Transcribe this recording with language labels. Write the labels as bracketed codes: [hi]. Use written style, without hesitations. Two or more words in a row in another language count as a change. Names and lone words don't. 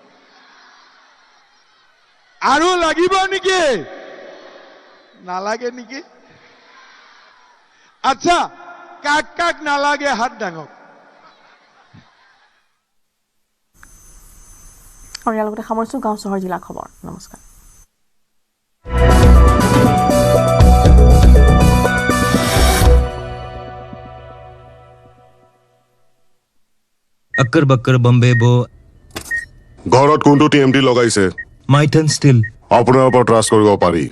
[as] আৰু লাগিব নেকি? নালাগে নেকি? আচ্ছা, কাক কাক নালাগে হাত ডাঙক। আৰু ইয়াৰ লগতে সামৰিছোঁ গাঁও চহৰ জিলা খবৰ নমস্কাৰ [hi] अक्कर बक्कर बम्बे बो [as] ঘৰত কোনটো টিএমটি লগাইছে माइथन स्टिल আপোনাৰ ওপৰত ট্ৰাষ্ট কৰিব পাৰি